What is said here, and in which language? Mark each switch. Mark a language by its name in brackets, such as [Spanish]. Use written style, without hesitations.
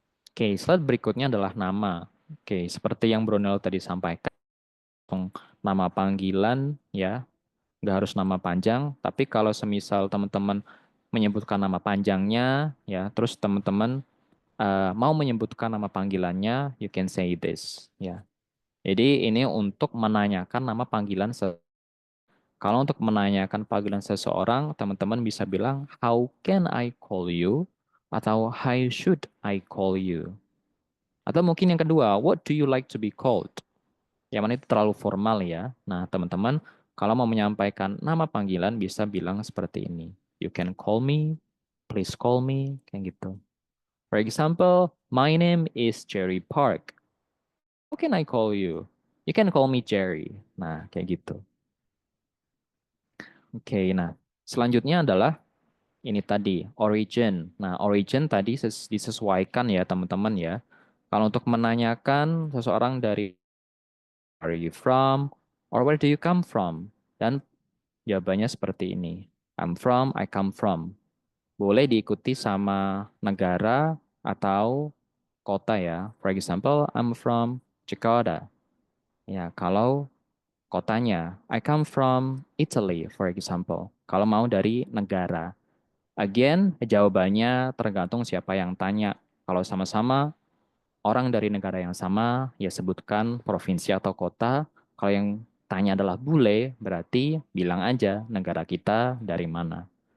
[Indonesian] Oke, slide berikutnya adalah nama. Oke, seperti yang Brunel tadi sampaikan, nama panggilan ya, nggak harus nama panjang, tapi kalau semisal teman-teman menyebutkan nama panjangnya, ya, terus teman-teman mau menyebutkan nama panggilannya, you can say this, ya. Jadi ini untuk menanyakan nama panggilan kalau untuk menanyakan panggilan seseorang, teman-teman bisa bilang, how can I call you? [English] Atau how should I call you? [Indonesian] Atau mungkin yang kedua, what do you like to be called? Yang mana itu terlalu formal ya. Nah, teman-teman, kalau mau menyampaikan nama panggilan bisa bilang seperti ini. [English] You can call me, please call me, kayak gitu. For example, my name is Jerry Park. How can I call you? You can call me Jerry. Nah, kayak gitu. [Indonesian] Oke, nah selanjutnya adalah ini tadi, origin. Nah, origin tadi disesuaikan ya teman-teman ya. Kalau untuk menanyakan seseorang dari where are you from or where do you come from? Dan jawabannya seperti ini. I'm from, I come from. Boleh diikuti sama negara atau kota ya. [English] For example, I'm from Jakarta. Ya, kalau kotanya, I come from Italy, for example. [Indonesian] Kalau mau dari negara. Again, jawabannya tergantung siapa yang tanya. Kalau sama-sama orang dari negara yang sama, ya sebutkan provinsi atau kota. Kalau yang tanya adalah bule, berarti bilang aja negara kita dari mana.